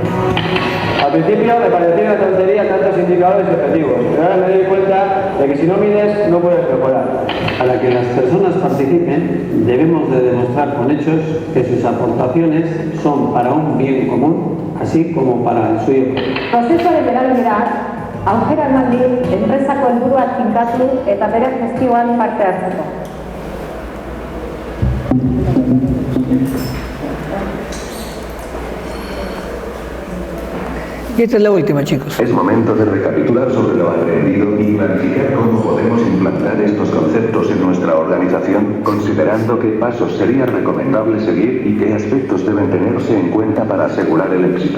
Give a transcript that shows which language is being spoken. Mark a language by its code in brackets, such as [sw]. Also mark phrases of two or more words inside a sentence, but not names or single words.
[es] Al principio me parecía una tontería tantos indicadores y objetivos, pero ahora me doy cuenta de que si no mides no puedes mejorar. Para que las personas participen, debemos de demostrar con hechos que sus aportaciones son para un bien común, así como para el suyo. [eu] Prozesu beraldirak, aukera eman dit enpresako helburuak finkatu eta bere gestioan parte hartzeko. [es] Y esta es la última, chicos. Es momento de recapitular sobre lo aprendido y clarificar cómo podemos implantar estos conceptos en nuestra organización, considerando qué pasos sería recomendable seguir y qué aspectos deben tenerse en cuenta para asegurar el éxito.